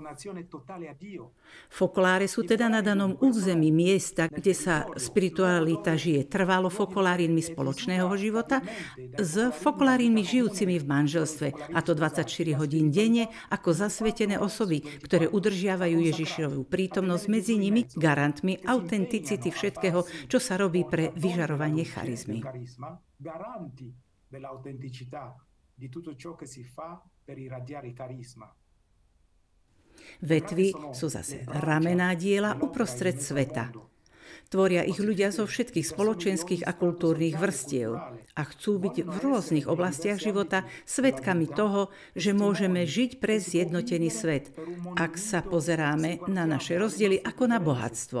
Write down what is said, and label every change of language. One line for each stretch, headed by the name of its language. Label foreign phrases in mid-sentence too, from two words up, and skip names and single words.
Slovak: Focolare sú teda na danom území miesta, kde sa spiritualita žije trvalo focolárínmi spoločného života s focolárínmi žijúcimi v manželstve, a to 24 hodín denne ako zasvetené osoby, ktoré udržiavajú Ježišovu prítomnosť medzi nimi, garantmi autenticity všetkého, čo sa robí pre vyžarovanie charizmy.
Italian: Garanti dell'autenticità di tutto ciò che si fa per irradiare carisma.
Slovak: Vetvy sú zase ramená diela uprostred sveta. Tvoria ich ľudia zo všetkých spoločenských a kultúrnych vrstiev a chcú byť v rôznych oblastiach života svedkami toho, že môžeme žiť pre zjednotený svet, ak sa pozeráme na naše rozdiely ako na bohatstvo.